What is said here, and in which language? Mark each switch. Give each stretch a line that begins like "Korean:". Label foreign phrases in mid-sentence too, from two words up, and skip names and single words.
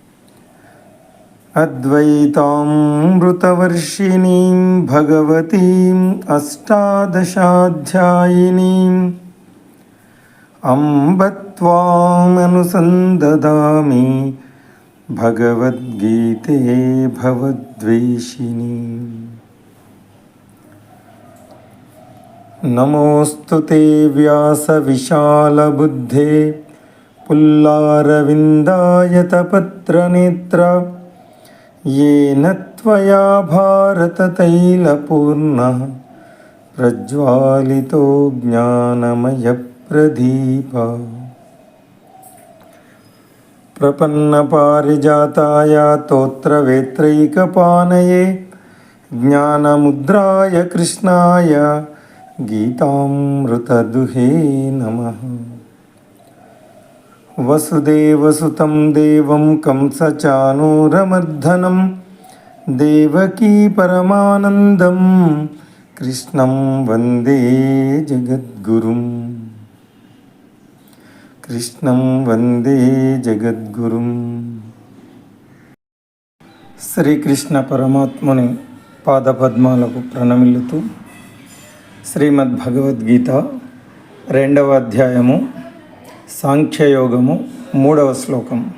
Sanskrit: అద్వైతామృతవర్షిణీం భగవతీం అష్టాదశాధ్యాయినీం అంబ త్వామనుసందదామి భగవద్గీతే భవద్వేషిణీం. నమోస్తుతే వ్యాస విశాలబుద్ధే పుల్లారవిందాయతపత్రనేత్ర येन त्वया भारततैलपूर्णः प्रज्वालितो ज्ञानमयप्रदीपः. प्रपन्नपारिजाताय तोत्रवेत्रैकपाणये ज्ञानमुद्राय कृष्णाय गीतामृतदुहे नमः. वसुदेवसुतं देवं कंसचाणूरमर्दनं देवकी परमानन्दं कृष्णं वन्दे जगद्गुरुं.
Telugu: శ్రీకృష్ణ పరమాత్ముని పాదపద్మాలకు ప్రణమిల్లుతూ శ్రీమద్భగవద్గీత 2వ అధ్యాయము సాంఖ్యయోగము 3వ శ్లోకం.